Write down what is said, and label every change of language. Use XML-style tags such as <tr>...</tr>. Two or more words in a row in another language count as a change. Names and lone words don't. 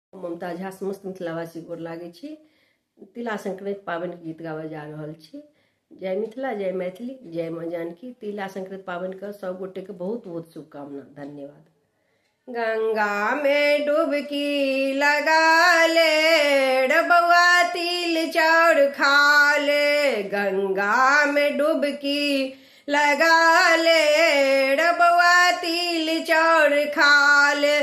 <mai>ममता झा समस्त मिथिलावासी गोर लागै छी। तिला संक्रांति पाबनि के गीत गाबऽ जा रहल छी। जय मिथिला, जय मैथिली, जय माँ जानकी। तिला संक्रांति पाबनि के सब गोटे के बहुत बहुत शुभकामना। धन्यवाद। गंगा में डुबकी लगा ले रे बउआ, तिल चाउर खा ले। गंगा में डुबकी लगा ले रे बउआ, तिल चाउर खा ले।</mai>